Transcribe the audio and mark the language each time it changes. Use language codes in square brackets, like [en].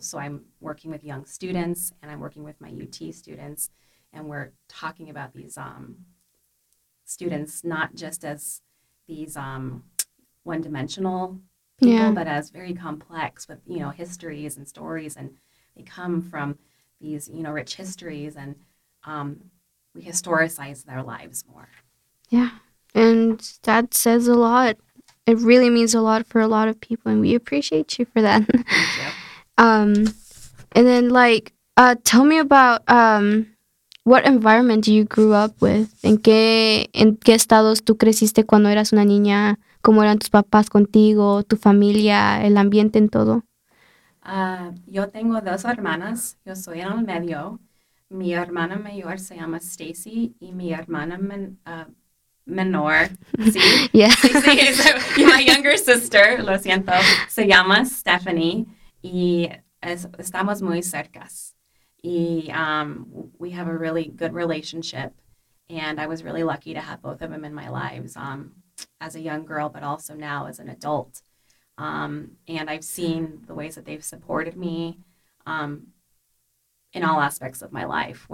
[en] So I'm working with young students, and I'm working with my UT students, and we're talking about these students not just as these one-dimensional people, but as very complex with, you know, histories and stories, and they come from these, you know, rich histories, and we historicize their lives more. And that says a lot. It really means a lot for a lot of people, and we appreciate you for Thank that. you. And then, tell me about what environment you grew up with. [es] ¿En qué estados tú creciste cuando eras una niña? ¿Cómo eran tus papás contigo, tu familia, el ambiente en todo? Yo tengo dos hermanas, yo soy en el medio. Mi hermana mayor se llama Stacy, y mi hermana menor, ¿sí? Sí, y [en] my younger sister, [es] lo siento, se llama Stephanie, y estamos muy cercas. [en] Y we have a really good relationship, and I was really lucky to have both of them in my lives as a young girl, but also now as an adult. And I've seen the ways that they've supported me in all aspects of my life.